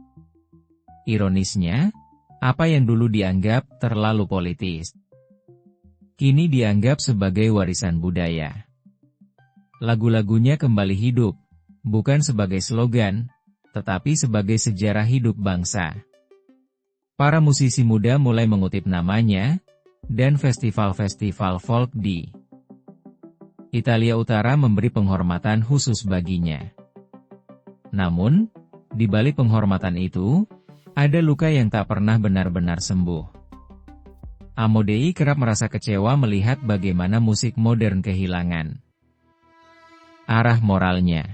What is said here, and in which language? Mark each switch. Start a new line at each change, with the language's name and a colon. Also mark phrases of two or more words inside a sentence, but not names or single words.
Indonesian: Ironisnya, apa yang dulu dianggap terlalu politis, kini dianggap sebagai warisan budaya. Lagu-lagunya kembali hidup, bukan sebagai slogan, tetapi sebagai sejarah hidup bangsa. Para musisi muda mulai mengutip namanya, dan festival-festival folk di Italia Utara memberi penghormatan khusus baginya. Namun, di balik penghormatan itu, ada luka yang tak pernah benar-benar sembuh. Amodei kerap merasa kecewa melihat bagaimana musik modern kehilangan arah moralnya.